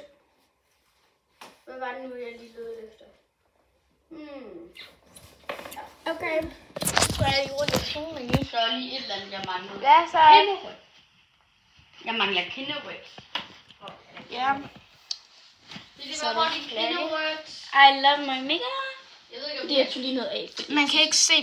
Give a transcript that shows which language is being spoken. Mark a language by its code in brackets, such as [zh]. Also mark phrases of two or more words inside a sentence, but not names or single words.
[da] Hvad var det nu, jeg lige lød efter? Okay. Så er jeg rundt i tingene. Så er lige et eller andet, jeg mangler. Hvad så? Jeg mangler kinderworks. Ja. Det var hurtigt kinderworks. [en] I love my makeup. [da] Jeg ved ikke, om Det er jeg tog lige noget af. Man kan ikke se